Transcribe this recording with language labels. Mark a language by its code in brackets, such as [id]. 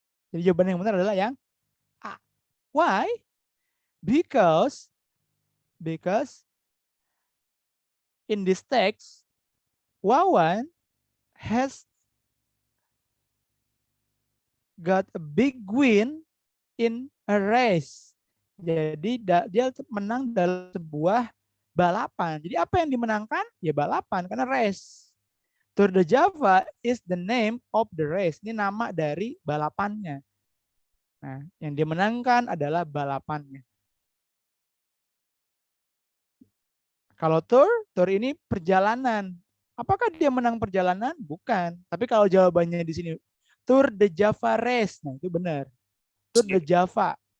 [id] Jadi jawaban yang benar adalah yang A. [en] Why? Because in this text, Wawan has got a big win in a race. [id] Jadi dia menang dalam sebuah balapan. Jadi apa yang dimenangkan? Ya balapan, karena race. [en] Tour de Java is the name of the race. [id] Ini nama dari balapannya. Nah, yang dimenangkan adalah balapannya. Kalau tour ini perjalanan. Apakah dia menang perjalanan? Bukan. Tapi kalau jawabannya di sini Tour de Java Race, nah itu benar. Tour de Java.